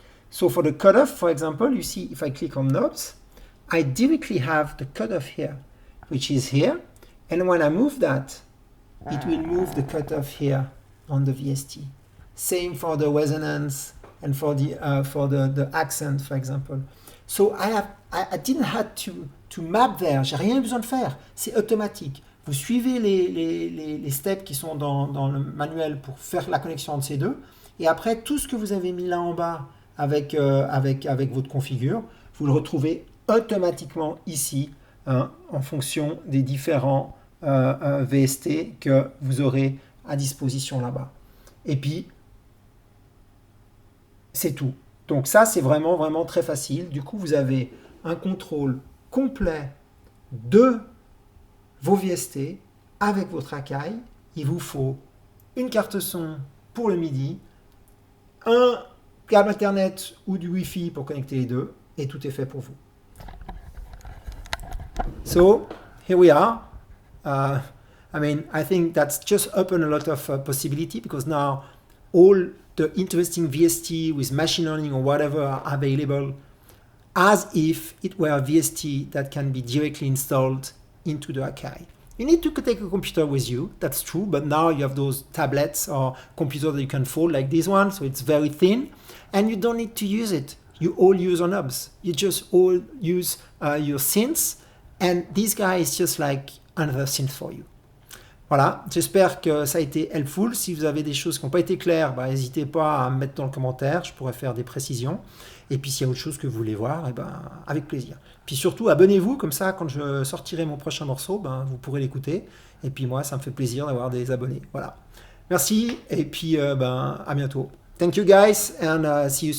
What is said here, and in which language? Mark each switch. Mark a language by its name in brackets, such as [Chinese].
[English] So for the cutoff, for example, you see if I click on knobs, I directly have the cutoff here, which is here. And when I move that, it will move the cutoff here on the VST. Same for the resonance and for the accent, for example. So I didn't have to map there. [French] J'ai rien besoin de faire. C'est automatique. Vous suivez les steps qui sont dans le manuel pour faire la connexion entre ces deux. Et après, tout ce que vous avez mis là en bas avec votre configure, vous le retrouvez automatiquement ici, hein, en fonction des différents VST que vous aurez à disposition là-bas. Et puis, c'est tout. Donc ça, c'est vraiment, vraiment très facile. Du coup, vous avez un contrôle complet de vos VST avec votre Akai. Il vous faut une carte son pour le MIDI, un câble Internet ou du Wi-Fi pour connecter les deux, et tout est fait pour vous. [English] So, here we are. I think that's just opened a lot of possibility, because now all the interesting VST with machine learning or whatever are available as if it were a VST that can be directly installed into the Akai. You need to take a computer with you, that's true, but now you have those tablets or computers that you can fold like this one, so it's very thin, and you don't need to use it. You all use on knobs. You just all use your synths, and this guy is just like another synth for you. [French] Voilà, j'espère que ça a été helpful. Si vous avez des choses qui n'ont pas été claires, bah, n'hésitez pas à me mettre dans le commentaire, je pourrais faire des précisions. Et puis s'il y a autre chose que vous voulez voir, eh ben, avec plaisir. Puis surtout, abonnez-vous, comme ça, quand je sortirai mon prochain morceau, ben, vous pourrez l'écouter. Et puis moi, ça me fait plaisir d'avoir des abonnés. Voilà. Merci, et puis ben, à bientôt. [English] Thank you guys, and see you soon.